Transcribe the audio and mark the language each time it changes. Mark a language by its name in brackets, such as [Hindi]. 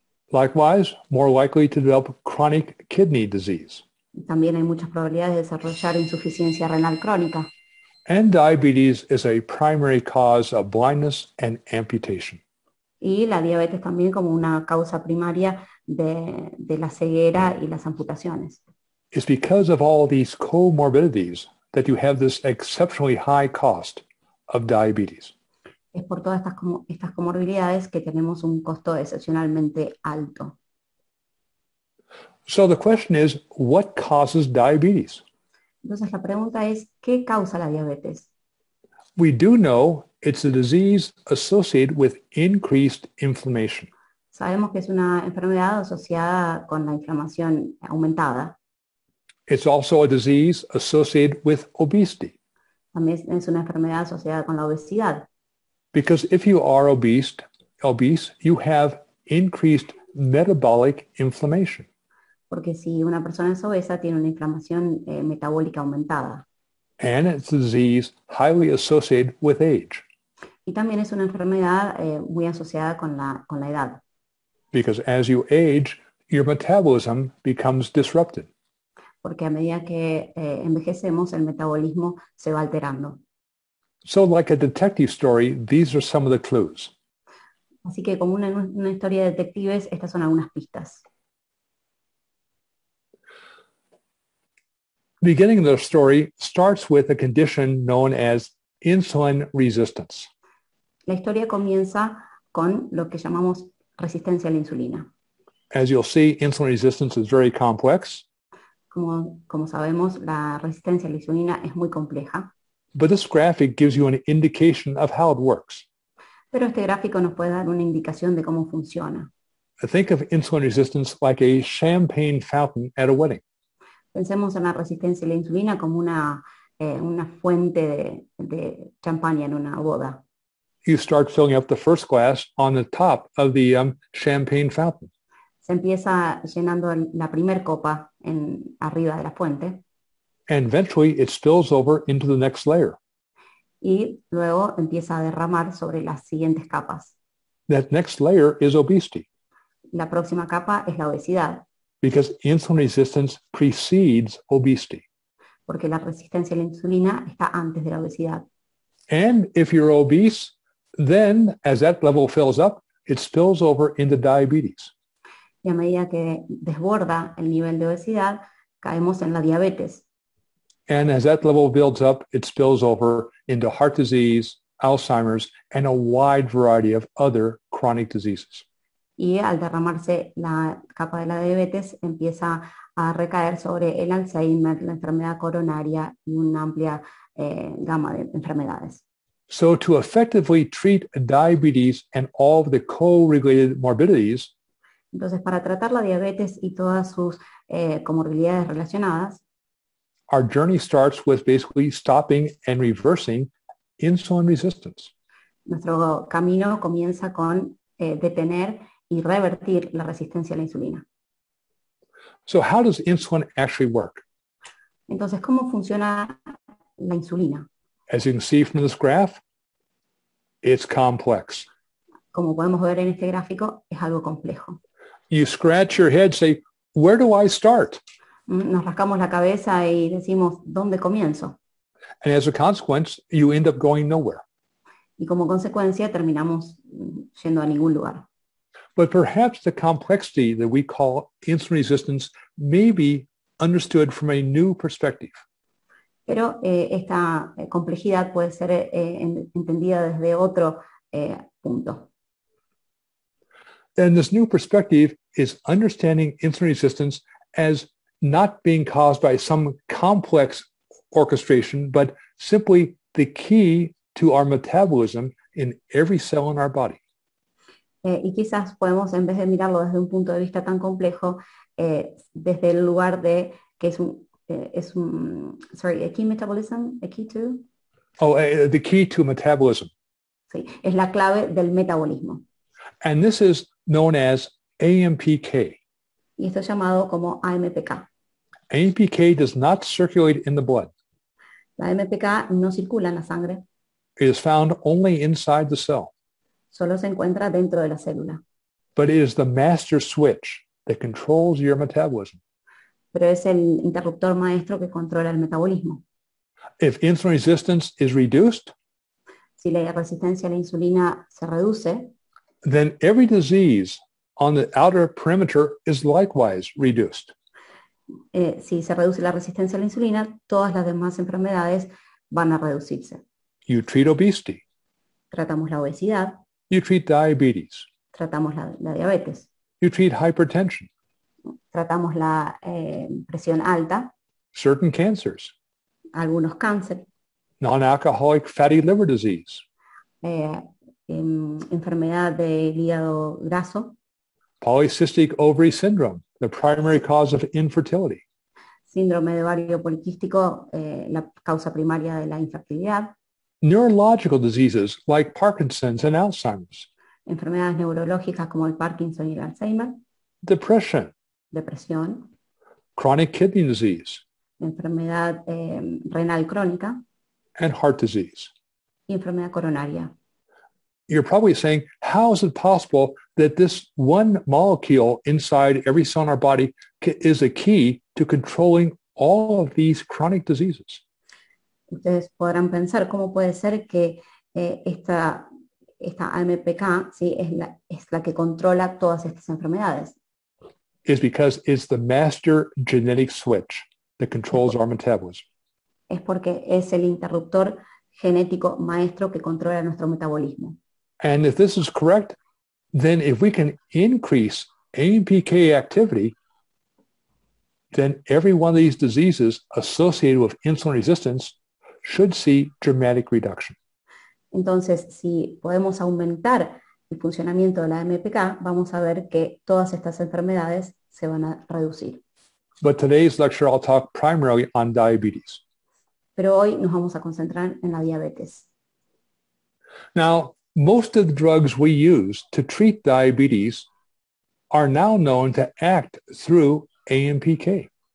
[English] Likewise, more likely to develop chronic kidney disease. [Spanish] También hay muchas probabilidades de desarrollar insuficiencia renal crónica. [English] And diabetes is a primary cause of blindness and amputation. [Spanish] Y la diabetes también como una causa primaria de la ceguera y las amputaciones. [English] It's because of all these comorbidities that you have this exceptionally high cost of diabetes. [Spanish] Es por todas estas comorbilidades que tenemos un costo excepcionalmente alto. [English] So the question is, what causes diabetes? [Spanish] Entonces la pregunta es, ¿qué causa la diabetes? [English] We do know it's a disease associated with increased inflammation. [Spanish] Sabemos que es una enfermedad asociada con la inflamación aumentada. [English] It's also a disease associated with obesity. [Spanish] También es una enfermedad asociada con la obesidad. [English] Because if you are obese, you have increased metabolic inflammation. [Spanish] Porque si una persona es obesa, tiene una inflamación metabólica aumentada. [English] And it's a disease highly associated with age. [Spanish] Y también es una enfermedad muy asociada con la edad. [English] Because as you age, your metabolism becomes disrupted. [Spanish] Porque a medida que envejecemos, el metabolismo se va alterando. [English] So like a detective story, these are some of the clues. [Spanish] Así que como una historia de detectives, estas son algunas pistas. [English] The beginning of the story starts with a condition known as insulin resistance. [Spanish] La historia comienza con lo que llamamos resistencia a la insulina. [English] As you'll see, insulin resistance is very complex. [Spanish] Como sabemos, la resistencia a la insulina es muy compleja. [English] But this graphic gives you an indication of how it works. [Spanish] Pero este gráfico nos puede dar una indicación de cómo funciona. [English] Think of insulin resistance like a champagne fountain at a wedding. [Spanish] Pensemos en la resistencia a la insulina como una una fuente de champaña en una boda. [English] You start filling up the first glass on the top of the champagne fountain. [Spanish] Se empieza llenando la primer copa arriba de la fuente [English] And eventually it spills over into the next layer. [Spanish] y luego empieza a derramar sobre las siguientes capas. [English] That next layer is obesity [Spanish] La próxima capa es la obesidad, [English] because insulin resistance precedes obesity. [Spanish] porque la resistencia a la insulina está antes de la obesidad. [English] And if you're obese, then as that level fills up, it spills over into diabetes. [Spanish] Y a medida que desborda el nivel de obesidad, caemos en la diabetes. [English] And as that level builds up, it spills over into heart disease, Alzheimer's, and a wide variety of other chronic diseases. [Spanish] Y al derramarse la capa de la diabetes, empieza a recaer sobre el Alzheimer, la enfermedad coronaria y una amplia gama de enfermedades. [English] So to effectively treat diabetes and all of the co-related morbidities, [Spanish] Entonces, para tratar la diabetes y todas sus comorbilidades relacionadas, [English] our journey starts with basically stopping and reversing insulin resistance. [Spanish] nuestro camino comienza con detener y revertir la resistencia a la insulina. [English] So how does insulin actually work? [Spanish] Entonces, ¿cómo funciona la insulina? [English] As you can see from this graph, it's complex. [Spanish] Como podemos ver en este gráfico, es algo complejo. [English] You scratch your head, say, where do I start? [Spanish] Nos rascamos la cabeza y decimos, ¿dónde comienzo? [English] And as a consequence, you end up going nowhere. [Spanish] Y como consecuencia terminamos yendo a ningún lugar. [English] But perhaps the complexity that we call insulin resistance may be understood from a new perspective. [Spanish] Pero esta complejidad puede ser entendida desde otro punto. [English] And this new perspective is understanding insulin resistance as not being caused by some complex orchestration, but simply the key to our metabolism in every cell in our body. [Spanish] Y quizás podemos, en vez de mirarlo desde un punto de vista tan complejo, desde el lugar de que [English] a key metabolism, a key to? The key to metabolism. [Spanish] Sí, es la clave del metabolismo. [English] And this is known as AMPK. [Spanish] Y esto es llamado como AMPK. [English] AMPK does not circulate in the blood. [Spanish] La AMPK no circula en la sangre, [English] It is found only inside the cell. [Spanish] solo se encuentra dentro de la célula. [English] But it is the master switch that controls your metabolism. [Spanish] Pero es el interruptor maestro que controla el metabolismo. [English] If insulin resistance is reduced, [Spanish] Si la resistencia a la insulina se reduce, [English] then every disease on the outer perimeter is likewise reduced. [Spanish] si se reduce la resistencia a la insulina, todas las demás enfermedades van a reducirse. [English] You treat obesity, [Spanish] Tratamos la obesidad, [English] you treat diabetes, [Spanish] tratamos la diabetes, [English] you treat hypertension, [Spanish] tratamos la presión alta, [English] certain cancers, [Spanish] algunos cánceres, [English] non-alcoholic fatty liver disease, [Spanish] enfermedad del hígado graso, [English] polycystic ovary syndrome, the primary cause of infertility, [Spanish] síndrome de ovario poliquístico, la causa primaria de la infertilidad, [English] neurological diseases like Parkinson's and Alzheimer's, [Spanish] enfermedades neurológicas como el Parkinson y el Alzheimer, [English] depression, [Spanish] depresión, [English] chronic kidney disease, [Spanish] enfermedad renal crónica [English] and heart disease. [Spanish] y enfermedad coronaria. [English] You're probably saying, how is it possible that this one molecule inside every cell in our body is a key to controlling all of these chronic diseases? [Spanish] Ustedes podrán pensar cómo puede ser que esta AMPK, ¿sí? es la que controla todas estas enfermedades. [English] Is because it's the master genetic switch that controls our metabolism. [Spanish] Es porque es el interruptor genético maestro que controla nuestro metabolismo. [English] And if this is correct, then if we can increase AMPK activity, then every one of these diseases associated with insulin resistance should see dramatic reduction. [Spanish] Entonces, si podemos aumentar el funcionamiento de la AMPK, vamos a ver que todas estas enfermedades se van a reducir. [English] But today's lecture, I'll talk primarily on diabetes. [Spanish] pero hoy nos vamos a concentrar en la diabetes. [English] Now, most of the drugs we use to treat diabetes are now known to act through AMPK.